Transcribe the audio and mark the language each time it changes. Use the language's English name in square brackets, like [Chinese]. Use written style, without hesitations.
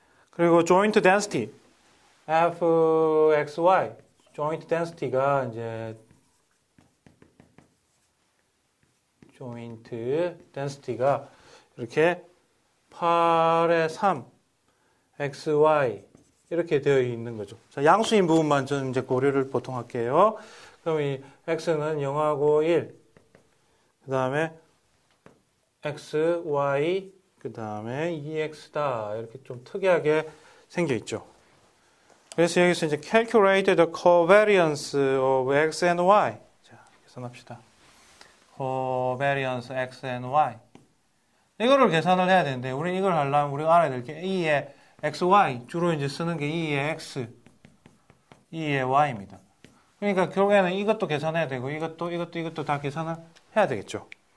[Korean] 그리고 joint density fxy joint density가 이제 joint density가 이렇게 8의 3 xy 이렇게 되어 있는 거죠. 자, 양수인 부분만 좀 이제 고려를 보통 할게요. 그럼 이 x는 0하고 1, 그 다음에 x, y, 그 다음에 2x다. 이렇게 좀 특이하게 생겨 있죠. 그래서 여기서 이제 [English] calculate the covariance of x and y. [Korean] 자, 계산합시다. [English] covariance x and y. [Korean] 이거를 계산을 해야 되는데, 우리 이걸 하려면 우리가 알아야 될 게 E의 xy, 주로 이제 쓰는 게 E의 x, E의 y입니다. 그러니까 결국에는 이것도 계산해야 되고, 이것도 다 계산을 해야 되겠죠.